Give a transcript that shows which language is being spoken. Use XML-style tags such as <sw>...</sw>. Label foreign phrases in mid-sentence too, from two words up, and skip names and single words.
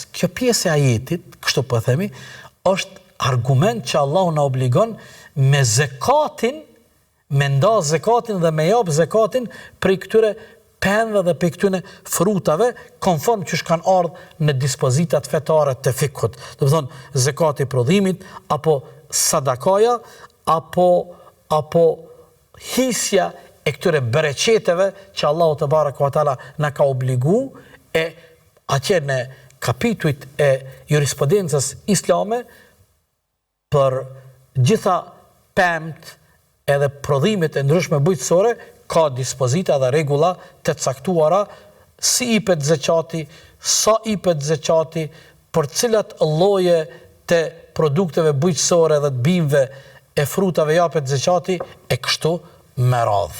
<sq>Kjo pjesë e ajetit, kështu po themi, është argument që Allahu na obligon me zekatin, me nda zekatin dhe me jap zekatin prej këtyre pemëve dhe prej këtyre frutave, konform që kanë ardhur në dispozitat fetare të fikut. Do të thonë zekati i prodhimit, apo sadakaja, apo hisja e këtyre bereqeteve që Allahu te</sq> <ar>بارك وتعالى</ar> <sq>na ka obligu e atje në kapitujt e jurisprudencës islame për gjitha pemt edhe prodhimet e ndryshme bujqësore, ka dispozita dhe regula të caktuara si i pet zekati, sa i pet zekati, për cilat lloje të produkteve bujqësore dhe të bimëve e frutave japet zekati, e kështu me radhë.</sq>